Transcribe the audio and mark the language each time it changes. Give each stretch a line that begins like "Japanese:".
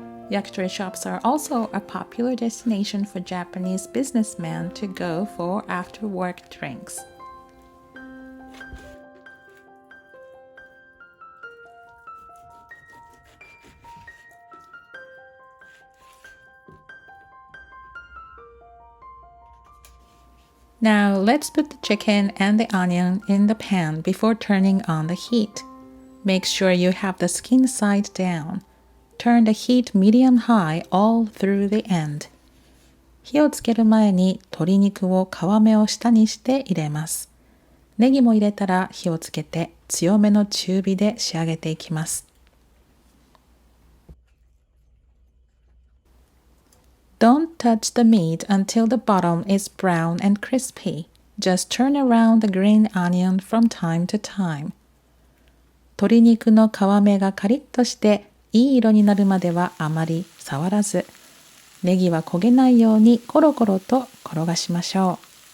English: Yakitori shops are also a popular destination for Japanese businessmen to go for after-work drinks.Now, let's put the chicken and the onion in the pan before turning on the heat. Make sure you have the skin side down. Turn the heat medium-high all through the end.
Japanese: 火をつける前に鶏肉を皮目を下にして入れます。ネギも入れたら火をつけて強めの中火で仕上げていきます。
English: Don't touch the meat until the bottom is brown and crispy. Just turn around the green onion from time to time.
Japanese: 鶏肉の皮目がカリッとしていい色になるまではあまり触らず、ネギは焦げないようにコロコロと転がしましょう。